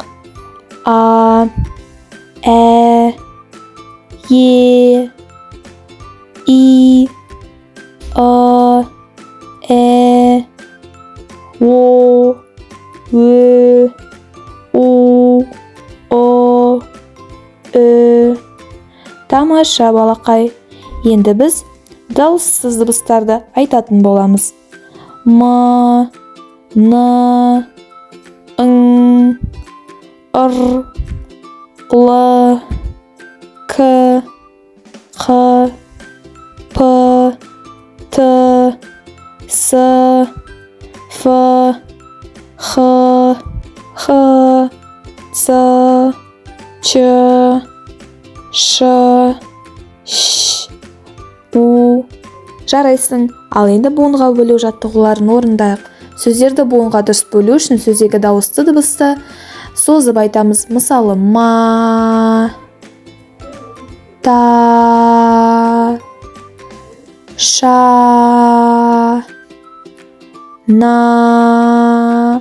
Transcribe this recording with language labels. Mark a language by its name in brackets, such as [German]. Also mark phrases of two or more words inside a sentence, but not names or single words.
[Kazakh] А, Ә, Е, И, Ы, Ә, О, Ö, У, О, Ö. Тамаша балақай. Енді біз дауыссыз дыбыстарды айтатын боламыз. М, Н, Ң, Р, Л, К, Х, П, Т, С, Ф, Х, Х, Ц, Ч, Ш, Ш, У. Жарайсың. Ал енді буынға бөлу жаттығуларын орындайық. Сөздерді буынға дұрыс бөлу үшін сөздегі дауысты дыбысты созып айтамыз. Мысалы, ма, та, ша, на.